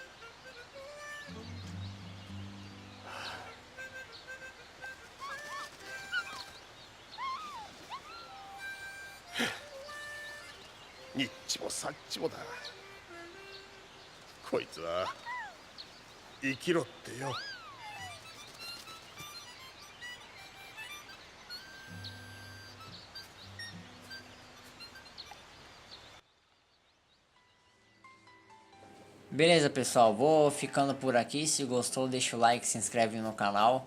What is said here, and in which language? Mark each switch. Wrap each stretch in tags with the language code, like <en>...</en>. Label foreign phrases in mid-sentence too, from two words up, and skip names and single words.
<ja>にっちもさっちもだ。こいつは生きろってよ。</ja> <pt>Beleza, pessoal, vou ficando por aqui. Se gostou, deixa o like, se inscreve no canal.</pt>